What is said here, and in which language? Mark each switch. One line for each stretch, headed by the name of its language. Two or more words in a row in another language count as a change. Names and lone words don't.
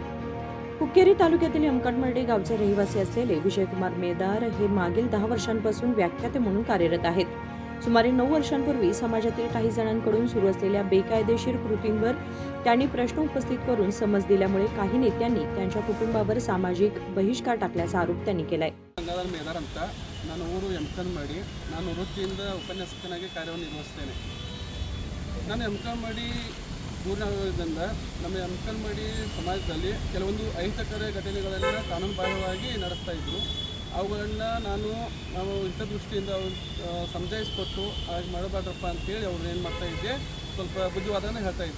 Marathi: हुक्केरी तालुक्यातील यमकणमर्डी गावचे रहिवासी असलेले विजयकुमार मेदार हे मागील 10 वर्षांपासून व्याख्याते म्हणून कार्यरत आहेत. सुमारे 9 वर्षांपूर्वी समाजातील काही जणांकडून सुरू असलेल्या बेकायदेशीर कृतींवर त्यांनी प्रश्न उपस्थित करून समज दिल्यामुळे काही नेत्यांनी त्यांच्या कुटुंबावर सामाजिक बहिष्कार टाकल्याचा आरोप त्यांनी केलाय.
Kannada: ಗಂಗಾಧರ್ ಮೇದಾರ್ ಅಂತ ನಾನು ಊರು ಯಮಕಣಮರ್ಡಿ. ನಾನು ವೃತ್ತಿಯಿಂದ ಉಪನ್ಯಾಸಕನಾಗಿ ಕಾರ್ಯನಿರ್ವಹಿಸ್ತೇನೆ. ನಾನು ಯಮಕಣಮರ್ಡಿ ಊರಿನಿಂದ ನಮ್ಮ ಯಮಕಣಮರ್ಡಿ ಸಮಾಜದಲ್ಲಿ ಕೆಲವೊಂದು ಅಹಿತಕರ ಘಟನೆಗಳನ್ನು ಕಾನೂನುಬಾಹಿರವಾಗಿ ನಡೆಸ್ತಾ ಇದ್ದರು. ಅವುಗಳನ್ನ ನಾವು ಹಿತದೃಷ್ಟಿಯಿಂದ ಸಮಜಾಯಿಸಿಕೊಟ್ಟು ಹಾಗೆ ಮಾಡಬಾರ್ದಪ್ಪ ಅಂತೇಳಿ ಅವ್ರು ಏನು ಮಾಡ್ತಾಯಿದ್ದೆ, ಸ್ವಲ್ಪ ಬುದ್ಧಿವಾದನ ಹೇಳ್ತಾ ಇದ್ದೆ.